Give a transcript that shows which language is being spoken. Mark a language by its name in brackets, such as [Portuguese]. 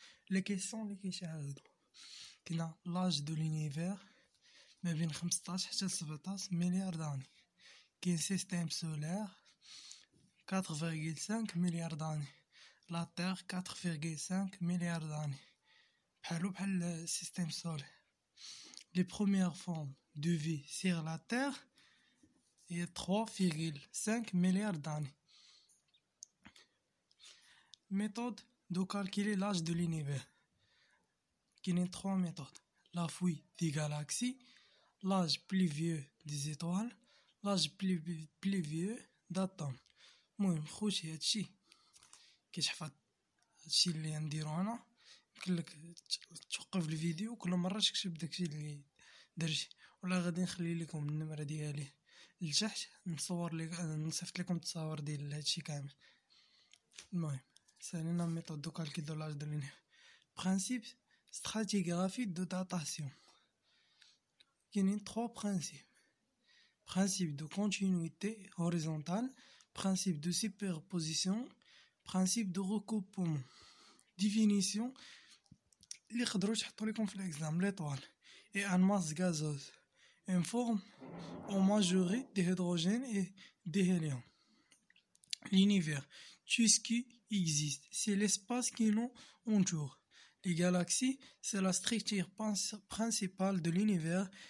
[Arabic] لي كيسيون اللي كيتعاودوا كاين لاج دو لونيفير ما بين 15 حتى 17 مليار داني. كاين سيستيم سولار 4,5 مليار داني. لا تير 4,5 مليار داني بحال السيستيم سولار. [French] Les premières formes de vie sur la Terre il y a 3,5 milliards d'années. Méthode de calculer l'âge de l'univers. Il y a 3 méthodes. La fouille des galaxies, l'âge plus vieux des étoiles, l'âge plus vieux d'atomes. [Arabic] المهم خوتي هادشي كيتحفظ، هادشي اللي نديرو انا. يمكنلك توقف الفيديو كل مره تكتب داكشي اللي درتي، ولا غادي نخلي لكم النمره ديالي لتحت نصور لك نصيفط لكم التصاور ديال هادشي كامل. المهم سالينا ميثود دو كالكول دو لاج دو لونيفير. برينسيپ ستراتيغرافي دو داتاسيون. كاينين 3 برينسيپ: [French] principe de continuité horizontale, principe de superposition, principe de recoupement. [Arabic] Définition اللي يقدروا تحطوا لكم في الاكزام. [French] l'étoile est un masse gazeuse, une forme en majorité d'hydrogène et d'hélium. L'univers, tout ce qui existe, c'est l'espace qui nous entoure. Les galaxies, c'est la structure principale de l'univers.